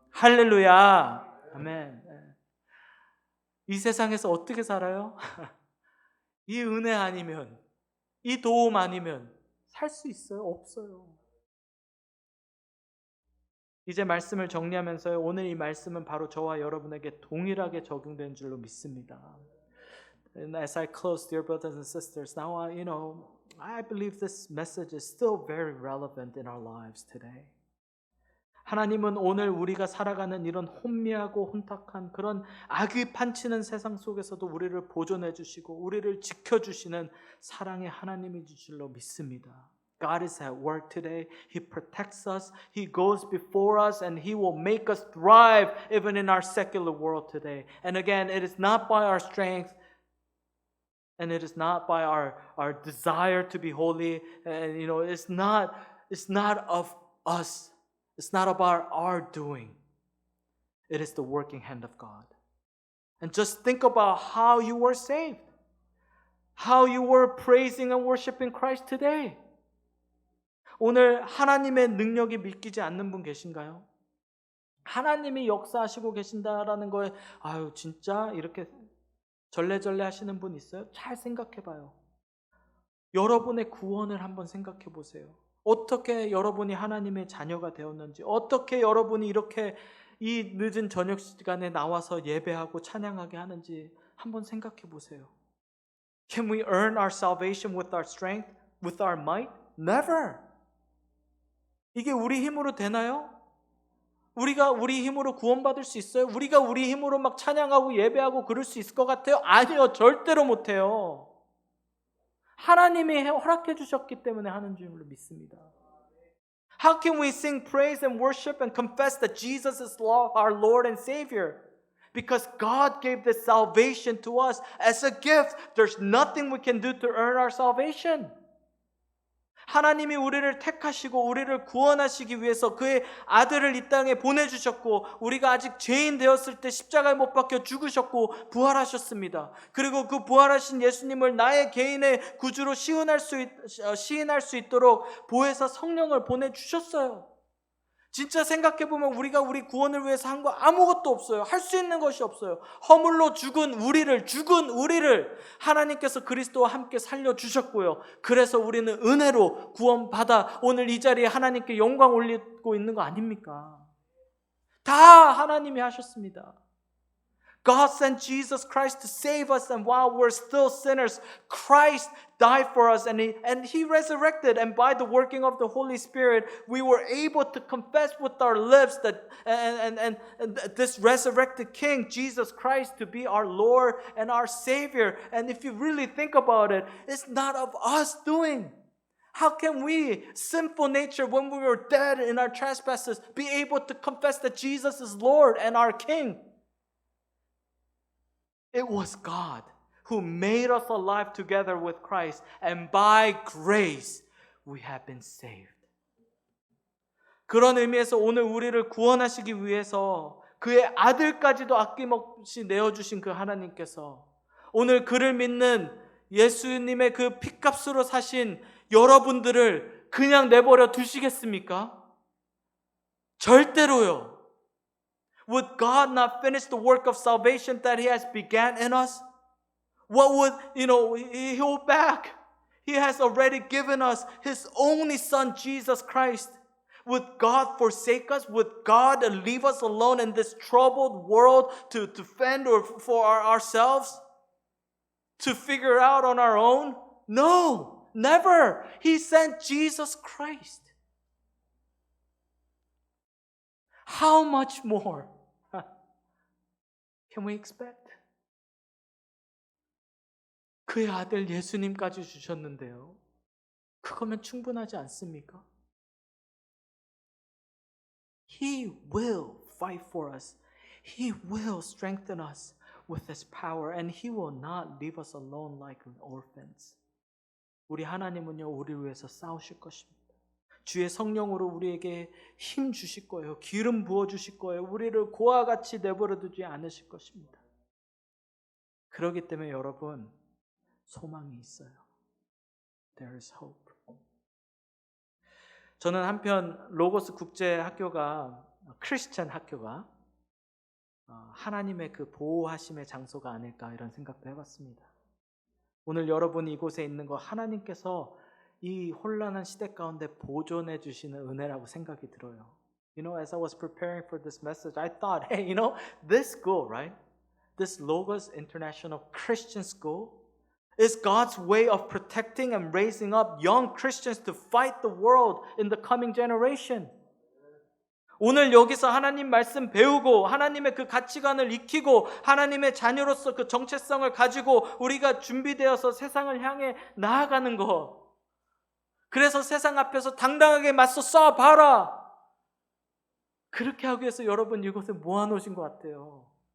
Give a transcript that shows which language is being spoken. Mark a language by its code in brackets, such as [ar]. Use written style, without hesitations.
[ko] 할렐루야. 아멘. 이 세상에서 어떻게 살아요? 이 은혜 아니면, 이 도움 아니면 살 수 있어요? 없어요. 이제 말씀을 정리하면서요, 오늘 이 말씀은 바로 저와 여러분에게 동일하게 적용된 줄로 믿습니다. [en] And as I close, dear brothers and sisters, now I believe this message is still very relevant in our lives today. [ko] 하나님은 오늘 우리가 살아가는 이런 혼미하고 혼탁한 그런 악이 판치는 세상 속에서도 우리를 보존해 주시고 우리를 지켜주시는 사랑의 하나님인 줄로 믿습니다. [en] God is at work today. He protects us. He goes before us and He will make us thrive even in our secular world today. And again, it is not by our strength, and it is not by our desire to be holy. And it's not of us. It's not about our doing. It is the working hand of God. And just think about how you were saved. How you were praising and worshiping Christ today. [ko] 오늘 하나님의 능력이 믿기지 않는 분 계신가요? 하나님이 역사하시고 계신다라는 거에 아유 진짜 이렇게 절레절레 하시는 분 있어요? 잘 생각해 봐요. 여러분의 구원을 한번 생각해 보세요. 어떻게 여러분이 하나님의 자녀가 되었는지, 어떻게 여러분이 이렇게 이 늦은 저녁 시간에 나와서 예배하고 찬양하게 하는지 한번 생각해 보세요. [en] Can we earn our salvation with our strength, with our might? Never. [ko] 이게 우리 힘으로 되나요? 우리가 우리 힘으로 구원받을 수 있어요? 우리가 우리 힘으로 막 찬양하고 예배하고 그럴 수 있을 것 같아요? 아니요, 절대로 못해요. 하나님이 허락해 주셨기 때문에 하는 줄로 믿습니다. [en] How can we sing praise and worship and confess that Jesus is our Lord and Savior? Because God gave this salvation to us as a gift. There's nothing we can do to earn our salvation. [ko] 하나님이 우리를 택하시고 우리를 구원하시기 위해서 그의 아들을 이 땅에 보내주셨고 우리가 아직 죄인 되었을 때 십자가에 못 박혀 죽으셨고 부활하셨습니다. 그리고 그 부활하신 예수님을 나의 개인의 구주로 시인할 수 있도록 보혜사 성령을 보내주셨어요. 진짜 생각해보면 우리가 우리 구원을 위해서 한 거 아무것도 없어요. 할 수 있는 것이 없어요. 허물로 죽은 우리를 하나님께서 그리스도와 함께 살려주셨고요. 그래서 우리는 은혜로 구원받아 오늘 이 자리에 하나님께 영광 올리고 있는 거 아닙니까? 다 하나님이 하셨습니다. [en] God sent Jesus Christ to save us, and while we're still sinners, Christ died for us, and He resurrected, and by the working of the Holy Spirit, we were able to confess with our lips that and this resurrected King, Jesus Christ, to be our Lord and our Savior. And if you really think about it, it's not of us doing. How can we, sinful nature, when we were dead in our trespasses, be able to confess that Jesus is Lord and our King? It was God who made us alive together with Christ, and by grace we have been saved. [ko] 그런 의미에서 오늘 우리를 구원하시기 위해서 그의 아들까지도 아낌없이 내어주신 그 하나님께서 오늘 그를 믿는 예수님의 그 피값으로 사신 여러분들을 그냥 내버려 두시겠습니까? 절대로요. [en] Would God not finish the work of salvation that He has began in us? What would, He hold back? He has already given us His only Son, Jesus Christ. Would God forsake us? Would God leave us alone in this troubled world to fend for ourselves? To figure out on our own? No, never. He sent Jesus Christ. How much more can we expect? [ko] 그의 아들 예수님까지 주셨는데요. 그거면 충분하지 않습니까? [en] He will fight for us. He will strengthen us with His power, and He will not leave us alone like orphans. [ko] 우리 하나님은요, 우리를 위해서 싸우실 것입니다. 주의 성령으로 우리에게 힘 주실 거예요. 기름 부어 주실 거예요. 우리를 고와 같이 내버려 두지 않으실 것입니다. 그렇기 때문에 여러분, 소망이 있어요. [en] There is hope. [ko] 저는 한편 로고스 국제학교가 크리스천 학교가 하나님의 그 보호하심의 장소가 아닐까 이런 생각도 해봤습니다. 오늘 여러분이 이곳에 있는 거 하나님께서 이 혼란한 시대 가운데 보존해 주시는 은혜라고 생각이 들어요. [en] You know, as I was preparing for this message, I thought, hey, you know, this school, right? This Logos International Christian School is God's way of protecting and raising up young Christians to fight the world in the coming generation. [ko] 오늘 여기서 하나님 말씀 배우고 하나님의 그 가치관을 익히고 하나님의 자녀로서 그 정체성을 가지고 우리가 준비되어서 세상을 향해 나아가는 것. 그래서 세상 앞에서 당당하게 맞서 싸워봐라. 그렇게 하기 위해서 여러분 이곳에 모아놓으신 것 같아요.